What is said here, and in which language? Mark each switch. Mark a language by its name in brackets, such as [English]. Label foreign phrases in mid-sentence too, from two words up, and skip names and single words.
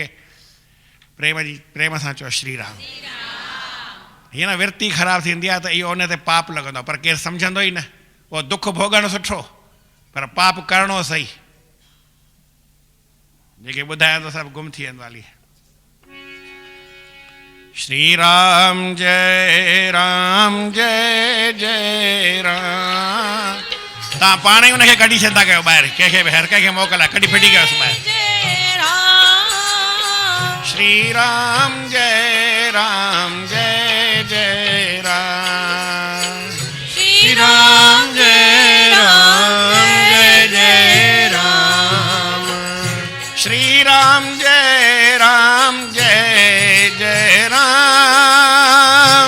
[Sindhi] प्रेम सां चओ श्री राम। हीअं न विर्ती ख़राबु थींदी आहे त इहो उन ते पाप लॻंदो आहे, पर केरु सम्झंदो ई न। उहो दुख भोॻणु सुठो, पर पाप करिणो सही। जेके ॿुधायां थो सभु गुम थी वेंदो हली। श्री राम जय जय राम। तव्हां पाण ई उनखे कढी छॾंदा कयो ॿाहिरि, कंहिंखे बि हर कंहिंखे मोकल आहे, कढी फिटी कयोसि ॿाहिरि। श्री राम जय जय राम। श्री राम जय जय राम। श्री राम जय जय राम।